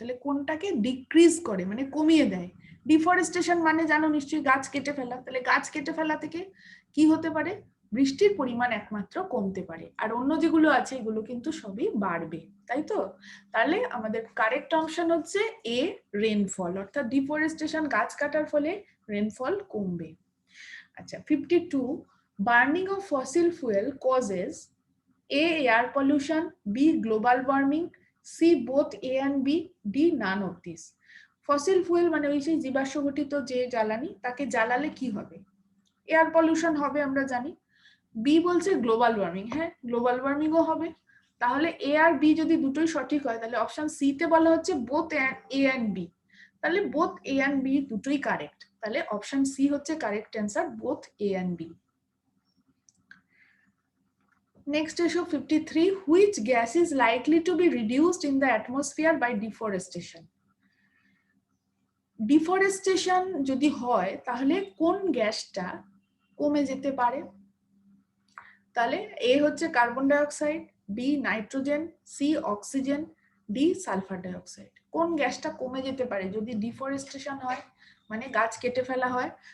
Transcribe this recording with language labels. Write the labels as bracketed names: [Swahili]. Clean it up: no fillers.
[Bangla] তাহলে কোনটাকে ডিক্রিজ করে মানে কমিয়ে দেয়? ডিফরেস্টেশন মানে জানো নিশ্চয়ই গাছ কেটে ফেলা, তাহলে গাছ কেটে ফেলা থেকে কি হতে পারে? বৃষ্টির পরিমাণ একমাত্র কমতে পারে, আর অন্য যেগুলো আছে এগুলো কিন্তু সবই বাড়বে, তাই তো? তাহলে আমাদের কারেক্ট অপশন হচ্ছে এ, রেনফল, অর্থাৎ ডিফরেস্টেশন গাছ কাটার ফলে রেনফল কমবে। আচ্ছা [English] 52, burning of fossil fuel causes A, air pollution, B, global warming, C, both A and B, D, none of this. [Bangla] Fossil fuel মানে ওই সেই জীবাশ্ম ঘটিত যে জ্বালানি, তাকে জ্বালালে কি হবে? এয়ার পলিউশন হবে আমরা জানি। বি বলছে গ্লোবাল ওয়ার্মিং, হ্যাঁ গ্লোবাল ওয়ার্মিংও হবে। তাহলে এ আর বি যদি দুটোই সঠিক হয় তাহলে অপশন সি তে বলা হচ্ছে বোথ এ এন্ড বি, তাহলে বোথ এ এন্ড বি দুটোই কারেক্ট, তাহলে অপশন সি হচ্ছে correct answer, both A and B. [English] Next issue 53, which gas is likely to be reduced in the atmosphere by deforestation? [Bangla] Deforestation যদি হয় তাহলে কোন গ্যাসটা কমে যেতে পারে? তাহলে এ হচ্ছে carbon die oxide, B nitrogen, C oxygen, D sulphur die oxide. কোন গ্যাসটা কমে যেতে পারে যদি ডিফরেস্টেশন হয়, মানে গাছ কেটে ফেলা হয়?